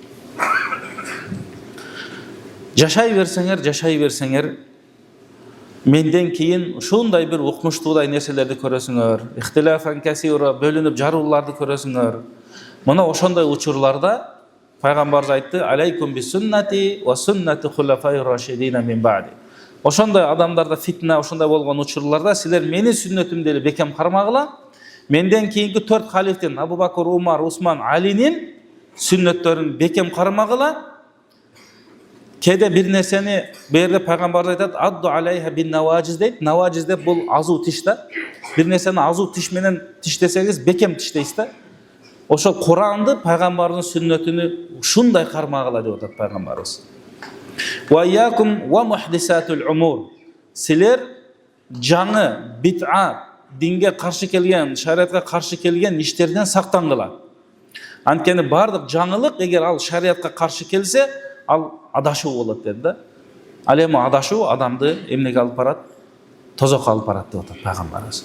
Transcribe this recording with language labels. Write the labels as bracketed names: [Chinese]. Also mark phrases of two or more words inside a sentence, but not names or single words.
[Kyrgyz] Жашай берсеңер, менден кийин ушундай бир укмуштуудай нерселерди көрөсүңөр, [Arabic] اختلافا كثيرا, [Kyrgyz] бөлүнүп жарууларды көрөсүңөр. Мына ошондой учурларда пайгамбарыбыз айтты, [Arabic] "عليكم بسنتي وسنة الخلفاء الراشدين من بعدي." [Kyrgyz] Ошондой адамдарда фитна, ошондой болгон учурларда силер менин сүннөтүмдү эле бекем кармагыла, менден кийинки 4 халифтин Абу Бакр, Умар, Усман, Алинин сүннөттөрүн бекем кармагыла. Кеде бир нерсени берде пайгамбар айтат, [Arabic] "عضوا عليها بالنواجذ" [Kyrgyz] дейт. Наважиз деп бул азуу тиш да. Бир нерсени азуу тиш менен тиштесеңиз бекем тиштейсиз да. Ошол Куранды, пайгамбардын сүннөтүнү ушундай кармагыла деп атат пайгамбарыбыз. [Arabic] "وإياكم ومحدثات الأمور." [Kyrgyz] Силер жаңы бит'a, динге каршы келген, шариатка каршы келген иштерден сактангыла. Анткени бардык жаңылык, эгер ал шариатка каршы келсе, ал адашуу болот деди да. Ал эми адашуу адамды эмнеге алып барат? Тозокко алып барат деп атат пайгамбарыбыз.